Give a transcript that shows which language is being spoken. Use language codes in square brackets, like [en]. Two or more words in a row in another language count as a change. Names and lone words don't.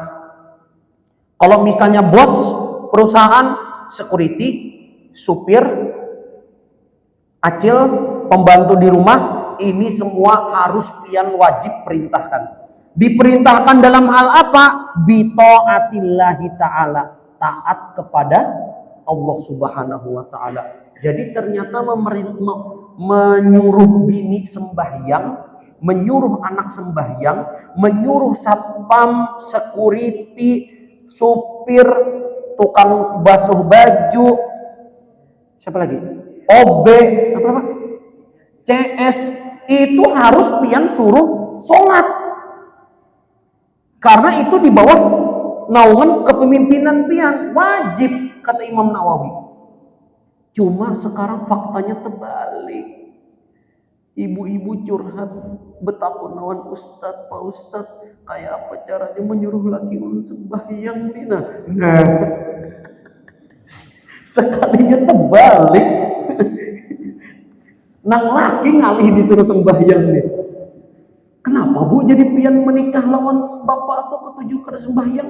[id] Kalau misalnya bos perusahaan, security, supir, acil, pembantu di rumah, ini semua harus pian wajib perintahkan. Diperintahkan dalam hal apa? [ar] بطاعة الله تعالى, [id] taat kepada Allah [ar] سبحانه وتعالى. [id] Jadi ternyata menyuruh bini sembahyang, menyuruh anak sembahyang, menyuruh satpam, security, supir, tukang basuh baju, siapa lagi? OB, apa? CS, itu harus pian suruh sholat. Karena itu di bawah naungan kepemimpinan pian, wajib, kata Imam Nawawi. Cuma sekarang faktanya terbalik. Ibu-ibu curhat, betapa nawan Ustadz, Pak Ustadz, kayak apa caranya menyuruh laki ulun sembahyang nih. Nah, sekalinya terbalik. Nang laki ngalih disuruh sembahyang nih. Kenapa Bu jadi pian menikah lawan bapak atau ketujuh kada sembahyang?